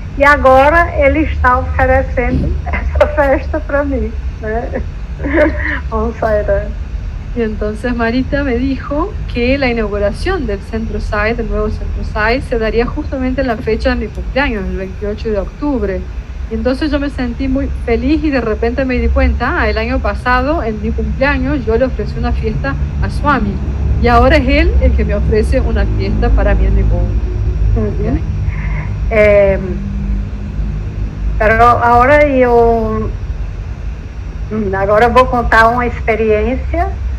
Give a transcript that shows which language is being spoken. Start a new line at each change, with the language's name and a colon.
Portuguese: E agora ele está oferecendo essa festa para mí, ¿eh?
Spanish: Vamos a ver. Y entonces Marita me dijo que la inauguración del Centro SAI, del nuevo Centro SAI, se daría justamente en la fecha de mi cumpleaños, el 28 de octubre. Y entonces yo me sentí muy feliz y de repente me di cuenta, el año pasado, en mi cumpleaños, yo le ofrecí una fiesta a Swami. Y ahora es él el que me ofrece una fiesta para mí en mi cumpleaños.
Portuguese: Pero agora eu vou contar uma experiência.